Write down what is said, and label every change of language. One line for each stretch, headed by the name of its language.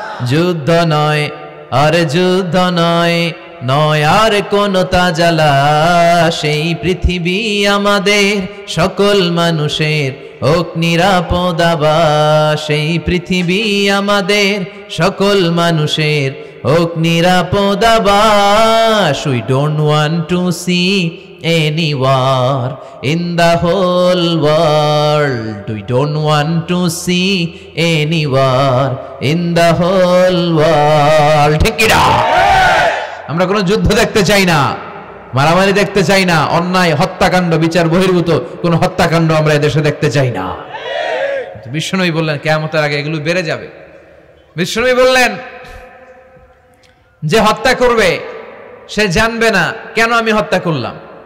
Bangla: যুদ্ধ নয় আরে যুদ্ধ নয়, নয় আর কোন তাজালা, সেই পৃথিবী আমাদের সকল মানুষের হোক নিরাপদ আবাস, সেই পৃথিবী আমাদের সকল মানুষের হোক নিরাপদ আবাস।
English: We don't want to see any war in the whole world. We don't want to see any war in the whole world.
Bangla: ঠিক কি না? আমরা কোনো যুদ্ধ দেখতে চাই না, মারামারি দেখতে চাই না, অন্যায় হত্যাকাণ্ড বিচার বহির্ভূত কোনো হত্যাকাণ্ড আমরা এদেশে দেখতে চাই না। বিশ্বনবী বললেন কিয়ামতের আগে এগুলো বেড়ে যাবে। বিশ্বনবী বললেন যে হত্যা করবে সে জানবে না কেন আমি হত্যা করলাম।